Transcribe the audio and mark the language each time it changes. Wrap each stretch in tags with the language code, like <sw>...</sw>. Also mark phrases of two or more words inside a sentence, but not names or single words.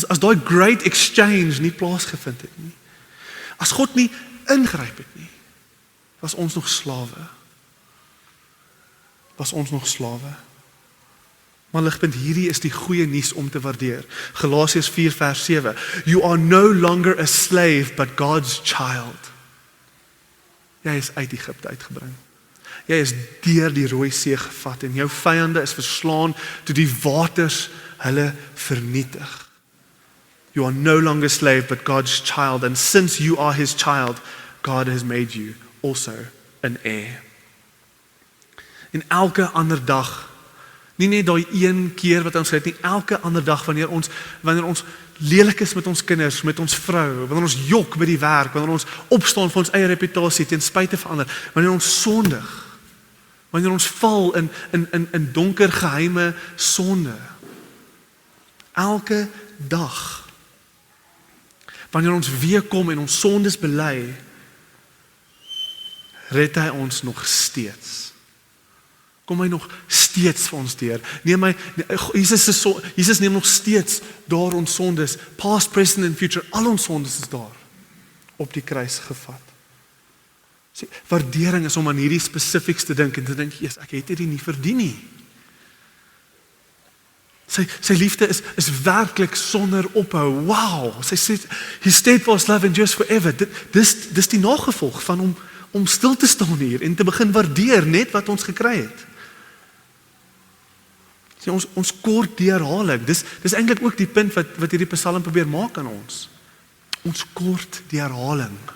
<af>As daai</af> <en>great exchange</en> <af>nie plaasgevind het nie. As God nie ingryp het nie, was ons nog slawe. Maar ligpunt, hierdie is die goeie nuus om te waardeer. Galasiërs 4 vers 7.</af> <en>You are no longer a slave, but God's child.</en> <af>Jy is uit Egipte uitgebring. Jy is deur die Rooi See gevat en jou vyande is verslaan toe die waters hulle vernietig.</af> <en>You are no longer a slave, but God's child. And since you are his child, God has made you also an heir.</en> <af>En elke ander dag, nie net daai een keer wat ons het nie, elke ander dag wanneer ons lelik is met ons kinders, met ons vrou, wanneer ons jok by die werk, wanneer ons opstaan vir ons eie reputasie ten spyte van ander, wanneer ons sondig, wanneer ons val in donker geheime sonde. Elke dag. Wanneer ons weer kom en ons sondes bely, red hy ons nog steeds. Kom hy nog steeds vir ons deur. Jesus neem nog steeds daar ons sondes,</af> <en>past, present and future,</en> <af>al ons sondes is daar op die kruis gevat. Waardering is om aan hierdie spesifieks te dink en te dink, Jesus, ek het hierdie nie verdien nie. Sy liefde is werklik sonder ophou. Wow, sy sê,</af> <en>His steadfast love endures forever.</en> <af>Dis die nagevolg van om stil te staan hier en te begin waardeer net wat ons gekry het. Sê, ons kort die herhaling. Dis eintlik ook die punt wat hierdie Psalm probeer maak aan ons. Ons kort die herhaling.</af>